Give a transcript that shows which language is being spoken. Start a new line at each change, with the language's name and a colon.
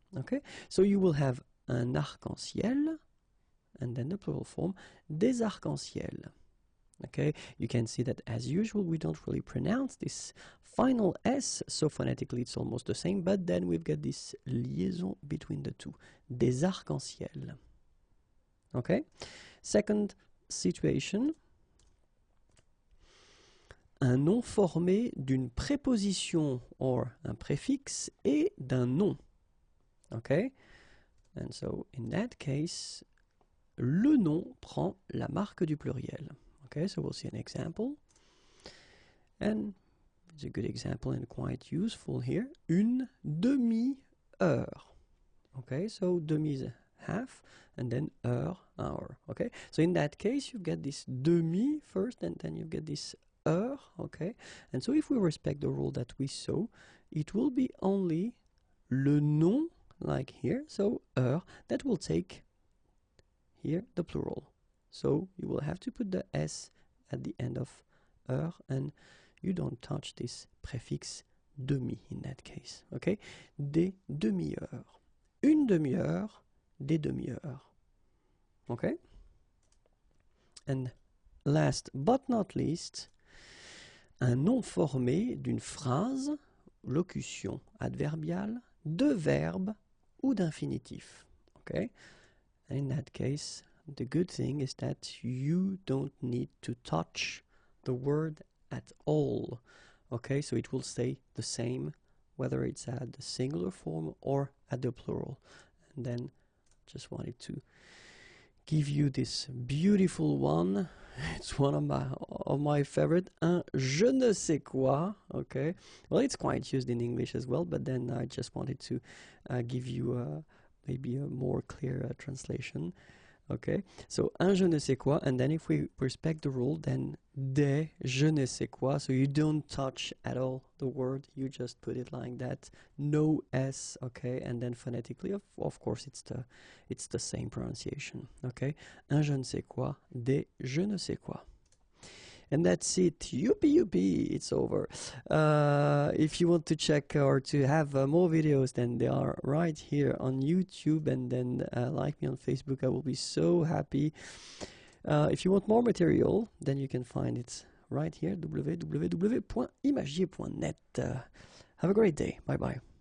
English: Okay, so you will have un arc-en-ciel, and then the plural form, des arcs-en-ciel. Okay, you can see that as usual we don't really pronounce this final S, so phonetically it's almost the same, but then we've got this liaison between the two, des arcs-en-ciel.
French: Okay, second situation, un nom formé d'une préposition or un préfixe et d'un nom. Okay, and so in that case, le nom prend la marque du pluriel.
English: Okay, so we'll see an example. And it's a good example and quite useful here. Une demi-heure. Okay, so demi is half, and then heure, hour. Okay, so in that case, you get this demi first, and then you get this heure. Okay, and so if we respect the rule that we saw, it will be only le nom, like here, so heure, that will take here the plural. So you will have to put the S at the end of heure, and you don't touch this préfixe demi in that case.
French: Okay, des demi-heures. Une demi-heure, des demi-heures. Okay, and last but not least, un nom formé d'une phrase, locution adverbiale, de verbe ou d'infinitif.
English: Okay, and in that case, the good thing is that you don't need to touch the word at all. Okay, so it will stay the same whether it's at the singular form or at the plural. And then just wanted to give you this beautiful one. It's one of my favorite, un je-ne-sais-quoi. Okay, well, it's quite used in English as well, but then I just wanted to give you maybe a more clear translation. Okay, so un je-ne-sais-quoi, and then if we respect the rule, then des je-ne-sais-quoi, so you don't touch at all the word, you just put it like that, no S. Okay, and then phonetically, of course, it's the same pronunciation.
French: Okay, un je-ne-sais-quoi, des je-ne-sais-quoi.
English: And that's it. Youpie, youpie, it's over. If you want to check or to have more videos, then they are right here on YouTube, and then like me on Facebook. I will be so happy. If you want more material, then you can find it right here, www.imagier.net. Have a great day. Bye-bye.